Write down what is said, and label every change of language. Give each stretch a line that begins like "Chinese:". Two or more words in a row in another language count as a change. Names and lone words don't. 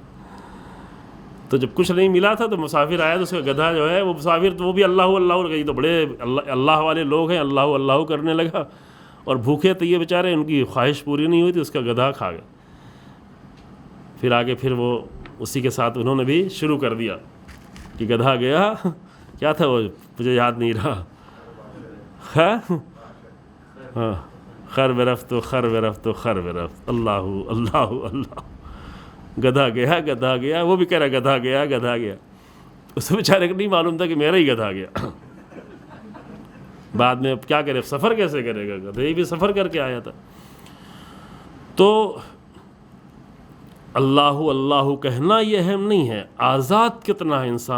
Urdu: تو جب کچھ نہیں ملا تھا تو مسافر آیا تو اس کا گدھا جو ہے، وہ مسافر تو وہ بھی اللہ اللہ گئی، تو بڑے اللہ والے لوگ ہیں، اللہ اللہ کرنے لگا، اور بھوکے تو یہ بیچارے، ان کی خواہش پوری نہیں ہوئی تو اس کا گدھا کھا گئے. پھر آگے پھر وہ اسی کے ساتھ انہوں نے بھی شروع کر دیا کہ گدھا گیا، کیا تھا وہ مجھے یاد نہیں رہا، ہاں
Persian: خر برفت و خر برفت و خر برفت،
Urdu: اللہ اللہ اللہ، گدھا گیا، وہ بھی کہہ رہا گدھا گیا. اس بیچارے کو نہیں معلوم تھا کہ میرا ہی گدھا گیا. بعد میں اب کیا کرے، سفر کیسے کرے گا، گدھے بھی سفر کر کے آیا تھا. تو اللہ اللہ کہنا یہ اہم نہیں ہے، آزاد کتنا ہے انسان.